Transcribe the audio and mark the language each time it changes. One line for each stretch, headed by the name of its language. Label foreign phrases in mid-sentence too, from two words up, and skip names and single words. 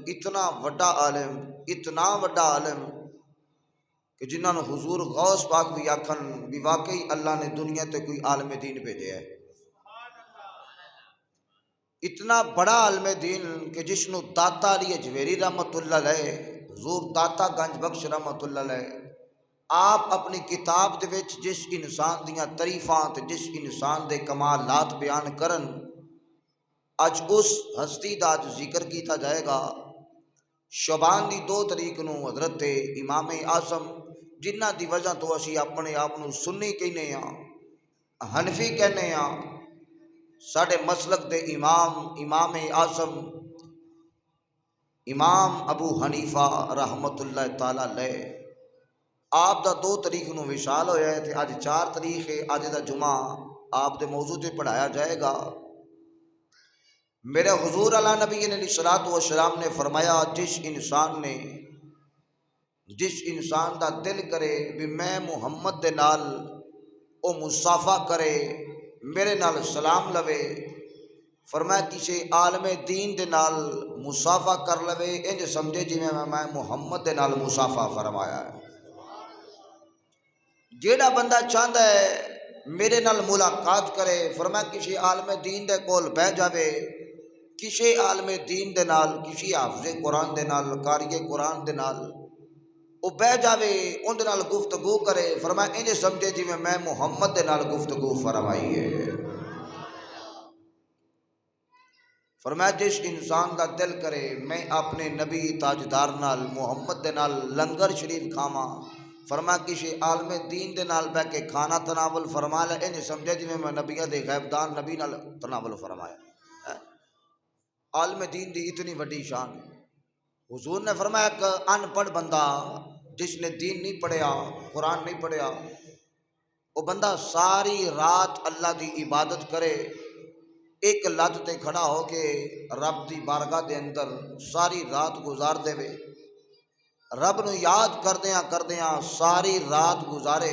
Punjabi: کہ جنہاں نے حضور غوث پاک بھی آکھن بھی واقعی اللہ نے دنیا تے کوئی عالم دین بھیجے ہے، اتنا بڑا عالم دین کہ جس نو داتا علی اجویری رحمت اللہ علیہ، حضور داتا گنج بخش رحمت اللہ علیہ، آپ اپنی کتاب دے وچ جس انسان دیاں تعریفاں تے جس انسان دے کمالات بیان کرن، اج اس ہستی دا اج ذکر کیتا جائے گا۔ شعبان دی 2 تاریخ نو حضرت امام اعظم جنہ دی وجہ تو اسی اپنے آپ نو سنی کہنے ہاں، حنفی کہنے ہاں، ساڑھے مسلک دے امام اعظم امام ابو حنیفہ رحمت اللہ تعالی علیہ، آپ دا 2 تاریخ نو وصال ہویا ہے تے اج 4 تاریخ ہے، اج دا جمعہ آپ دے موضوع تے پڑھایا جائے گا۔ میرے حضور علی نبی علیہ الصلوۃ والسلام نے فرمایا جس انسان دا دل کرے بھی میں محمد دے نال او مصافہ کرے، میرے نال سلام لوے، فرمایا کسی عالم دین دے نال مصافہ کر لوے انج سمجھے جی میں محمد دے نال مصافہ فرمایا ہے۔ جیڑا بندہ چاہتا ہے میرے نال ملاقات کرے، فرمایا کسی عالم دین دے کول بہ جاوے، کسی عالم دین دے نال، کسی حافظ قرآن دے نال، قاری قرآن دے نال او بہ جاوے، ان دے نال گفتگو کرے، فرمایا انج سمجھے جی میں محمد دے نال گفتگو فرمائی ہے۔ فرمایا جس انسان دا دل کرے میں اپنے نبی تاجدار نال محمد دے نال لنگر شریف کھاواں، فرمایا کسی عالم دین دے نال بہ کے کھانا تناول فرما لے، انج سمجھے جی میں نبیہ دے غیبدان نبی نال تناول فرمایا۔ عالم دین دی اتنی وڈی شان، حضور نے فرمایا کہ ان پڑھ بندہ جس نے دین نہیں پڑھیا، قرآن نہیں پڑھیا، وہ بندہ ساری رات اللہ دی عبادت کرے، ایک لت تے کھڑا ہو کے رب دی بارگاہ دے اندر ساری رات گزار دے وے، رب نو یاد کردیاں ساری رات گزارے۔